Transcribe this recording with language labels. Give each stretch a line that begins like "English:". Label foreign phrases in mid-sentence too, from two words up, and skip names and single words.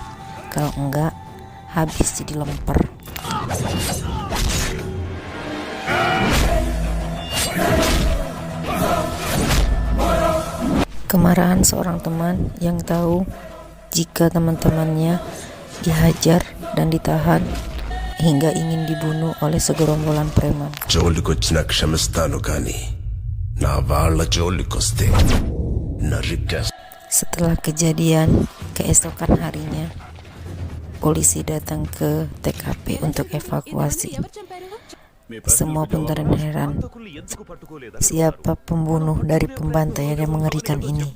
Indonesian: Kalau enggak, habis jadi lemper. Kemarahan seorang teman yang tahu jika teman-temannya dihajar dan ditahan hingga ingin dibunuh oleh segerombolan preman.
Telugu: జోలికొచ్చిన క్షమిస్తాను కానీ నా వాళ్ళ జోలికొస్తే
Indonesian: Setelah kejadian, keesokan harinya, polisi datang ke TKP untuk evakuasi. Semua pun terheran, siapa pembunuh dari pembantaian yang mengerikan ini.